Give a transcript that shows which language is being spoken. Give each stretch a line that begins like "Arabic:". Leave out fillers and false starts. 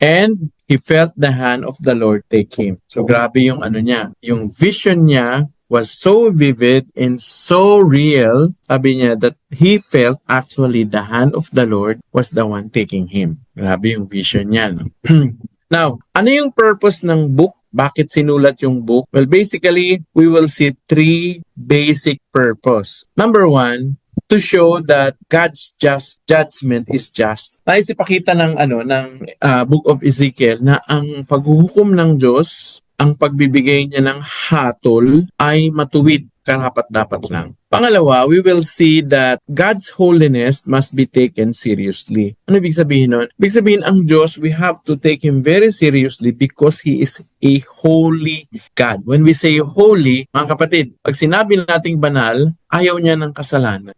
English: And he felt the hand of the Lord take him.
Filipino: So grabe yung yung
English: vision niya was so vivid and so real, sabi niya, that he felt actually the hand of the Lord was the one taking him.
Filipino: Grabe yung vision niya. No? Now, ano yung purpose ng book? Bakit sinulat yung book?
English: Well, basically, we will see 3 basic purpose. Number 1, to show that God's judgment is just.
Filipino: Nais ipakita ng Book of Ezekiel na ang paghuhukom ng Diyos, ang pagbibigay niya ng hatol ay matuwid, karapat-dapat lang.
English: Pangalawa, we will see that God's holiness must be taken seriously.
Filipino: Ano ibig sabihin nun? Ibig sabihin, ang Diyos,
English: we have to take Him very seriously because He is a holy God. When we say holy,
Filipino: mga kapatid, pag sinabi nating banal, ayaw niya ng kasalanan.